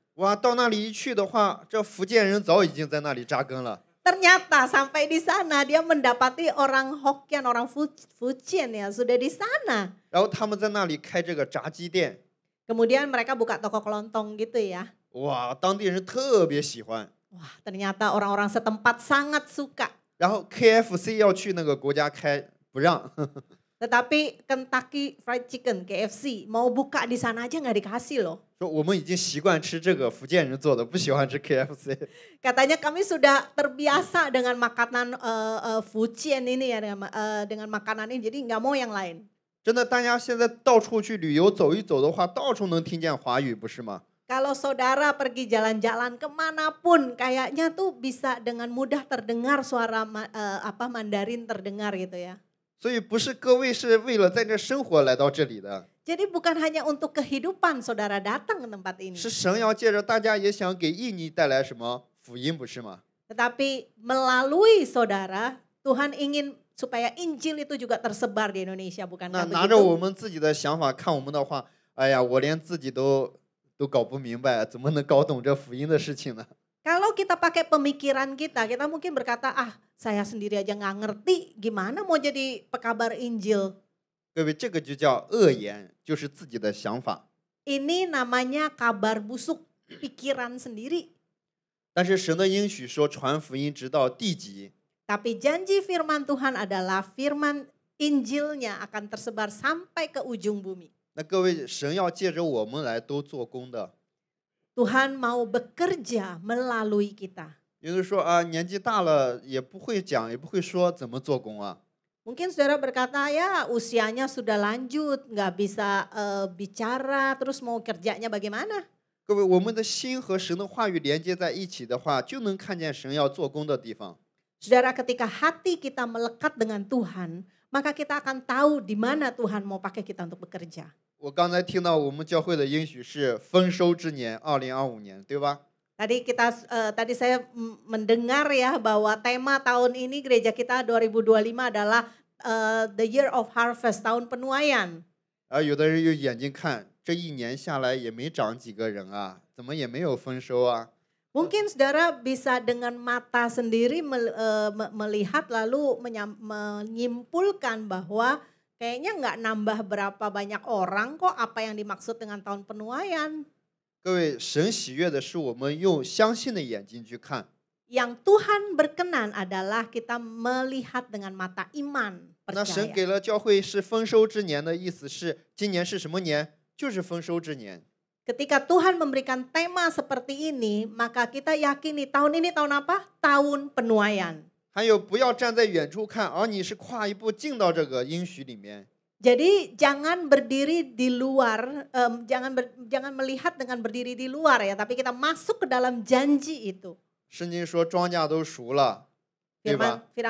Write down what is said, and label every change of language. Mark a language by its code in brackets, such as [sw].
[zh] 哇，到那里一去的话，这福建人早已经在那里扎根了。 [id] Ternyata sampai di sana dia mendapati orang Hokkien, orang Fujian ya sudah di sana. [zh] 然后他们在那里开这个炸鸡店， [id] Kemudian mereka buka toko kelontong gitu ya. [zh] 哇，当地人特别喜欢。 [id] Wah, ternyata orang-orang setempat sangat suka. [zh] 然后 KFC 要去那个国家开，不让。 [id] Tetapi Kentucky Fried Chicken, KFC, mau buka di sana aja nggak dikasih loh. [zh] 说我们已经习惯吃这个福建人做的，不喜欢吃 KFC。 [id] Katanya kami sudah terbiasa dengan makanan Fujian ini ya, dengan makanan ini, jadi nggak mau yang lain. [zh] 真的，大家现在到处去旅游走一走的话，到处能听见华语，不是吗？ [id] Kalau saudara pergi jalan-jalan kemanapun, kayaknya tuh bisa dengan mudah terdengar suara Mandarin terdengar gitu ya. [zh] 所以不是各位是为了在这生活来到这里的， [id] Jadi bukan hanya untuk kehidupan saudara datang ke tempat ini. [zh] 是神要借着大家也想给印尼带来什么福音，不是吗？ [id] Tetapi melalui saudara, Tuhan ingin supaya Injil itu juga tersebar di Indonesia, [zh] 那 [id] bukankah [zh] 拿着我 [id] begitu? [zh] 们自己的想法看我们的话，哎呀，我连自己都搞不明白，怎么能搞懂这福音的事情呢？ [id] Kalau kita pakai pemikiran kita mungkin berkata, saya sendiri aja nggak ngerti, gimana mau jadi pekabar Injil? [zh] 各位，这个就叫恶言，就是自己的想法。 [id] Ini namanya kabar busuk, pikiran sendiri. [zh] 但是神的应许说，传福音直到地极。 [id] Tapi janji firman Tuhan adalah firman Injilnya akan tersebar sampai ke ujung bumi. [zh] 那各位，神要借着我们来都做工的。 [id] Tuhan mau bekerja melalui kita. [zh] 有的说啊，年纪大了也不会讲，也不会说，怎么做工啊？ [id] Mungkin saudara berkata, ya usianya sudah lanjut, nggak bisa bicara, terus mau kerjanya bagaimana? [zh] 各位，我们的心和神的话语连接在一起的话，就能看见神要做工的地方。 [id] Saudara, ketika hati kita melekat dengan Tuhan, maka kita akan tahu di mana Tuhan mau pakai kita untuk bekerja. [zh] 我刚才听到我们教会的应许是丰收之年，2025年，对吧？ [id] Tadi saya mendengar ya bahwa tema tahun ini gereja kita 2025 adalah [en] the year of harvest, [id] tahun penuaian. [zh] 有的人用眼睛看，这一年下来也没长几个人啊，怎么也没有丰收啊？ [id] Mungkin saudara bisa dengan mata sendiri melihat lalu menyimpulkan bahwa kayaknya nggak nambah berapa banyak orang kok, apa yang dimaksud dengan tahun penuaian. [zh] 各位，神喜悦的是我们用相信的眼睛去看。 [id] Yang Tuhan berkenan adalah kita melihat dengan mata iman, [zh] 那神 [id] percaya. [zh] 给了教会是丰收之年的意思是，今年是什么年？就是丰收之年。 [id] Ketika Tuhan memberikan tema seperti ini, maka kita yakini tahun ini tahun apa? Tahun penuaian. [zh] 还有，不要站在远处看，而你是跨一步进到这个应许里面。 [id] Jadi jangan berdiri di luar, jangan melihat dengan berdiri di luar ya, tapi kita masuk ke dalam janji itu. [zh] 圣经说庄稼都熟了，对吧？